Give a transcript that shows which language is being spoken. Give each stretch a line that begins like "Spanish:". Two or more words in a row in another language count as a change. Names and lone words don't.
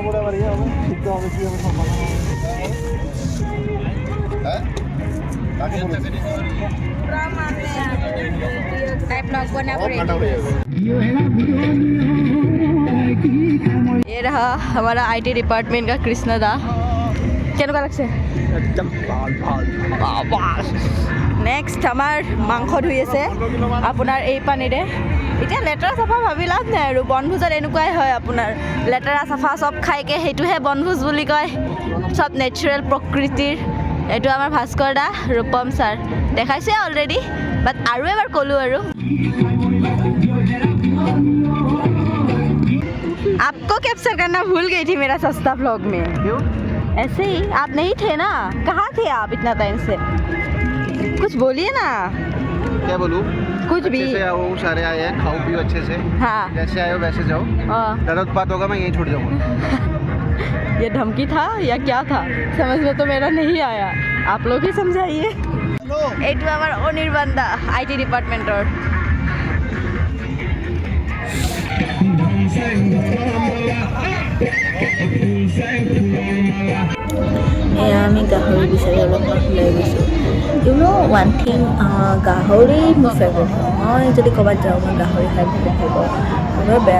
Hindi: ये रहा हमारा आईटी डिपार्टमेंट का कृष्ण दा
Assamese: কেনেকুৱা লাগছে একদম ভাল নেক্সট আমাৰ মাংস ধুই আছে আপোনাৰ এই পানীৰে এতিয়া লেতেৰা চাফা ভাবি লাভ নাই আৰু বনভোজত এনেকুৱাই হয় আপোনাৰ লেতেৰা চাফা চব খাইকে সেইটোহে বনভোজ বুলি কয় চব নেচাৰেল প্ৰকৃতিৰ এইটো আমাৰ ভাস্কৰ দা ৰূপম ছাৰ দেখাইছে
English: already but
Assamese: আৰু এবাৰ ক'লোঁ আৰু
Hindi: आपको कैप्चर करना भूल गई थी मेरा सस्ता व्लॉग में क्यों ऐसे ही आप नहीं थे ना कहाँ थे आप इतना टाइम से कुछ बोलिए ना क्या बोलूं कुछ भी अच्छे से आओ सारे आए हैं खाओ पियो अच्छे से हाँ जैसे आए हो वैसे जाओ ज़्यादा उत्पात होगा मैं यहीं छूट जाऊंगा ये धमकी था या क्या था समझ में तो मेरा नहीं आया आप लोग ही समझाइए
Assamese: এইটো আমাৰ অনিৰ্বাণ দা আইটি ডিপাৰ্টমেণ্টৰ এয়া আমি গাহৰি বিচাৰি অলপমান ওলাই গৈছোঁ
English: you know one thing
Assamese: গাহৰি মোৰ ফেভৰেট হয় মই যদি ক'ৰবাত যাওঁ মই গাহৰি খাই বহুত ভাল পাওঁ মই বেয়া